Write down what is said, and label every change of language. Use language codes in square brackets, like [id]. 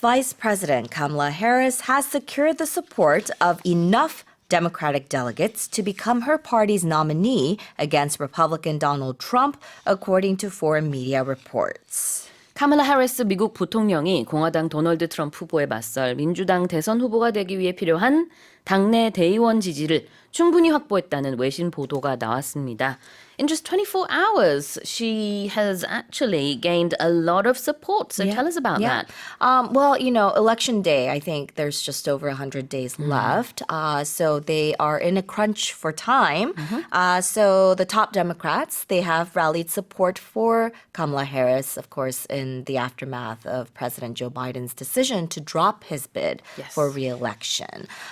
[en] Vice President Kamala Harris has secured the support of enough Democratic delegates to become her party's nominee against Republican Donald Trump, according to foreign media reports. [ko] 카멀라 해리스 미국 부통령이 공화당 도널드 트럼프 후보에 맞설 민주당 대선 후보가 되기 위해 필요한 당내 대의원 지지를 충분히 확보했다는 외신 보도가 나왔습니다. [en] In just 24 hours, she has actually gained a lot of support. So tell us about that. Well, election day, I think there's just over 100 days left. So they are in a crunch for time. So the top Democrats, they have rallied support for Kamala Harris, of course, in the aftermath of President Joe Biden's decision to drop his bid for re-election.